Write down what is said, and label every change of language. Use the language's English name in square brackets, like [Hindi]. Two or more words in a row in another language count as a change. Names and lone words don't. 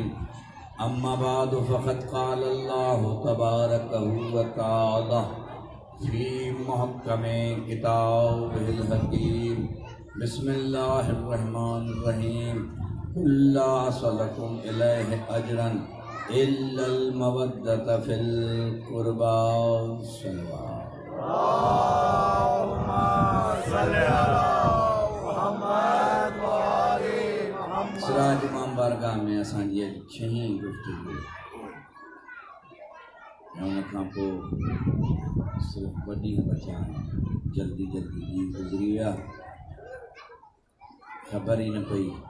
[Arabic] أما بعد فقد قال الله تبارك و تعالى في محكم كتابه الحكيم. بسم الله الرحمن الرحيم قل لا أسألكم عليه أجرا إلا المودة في القربى. [Sindhi] सिराज इमाम बारगाह में असांजी छहीं गुफ्तगू उन खां पोइ सिर्फ़ु ॿ ॾींहं बचा जल्दी जल्दी ॾींहं गुज़री विया, ख़बर ही न पई।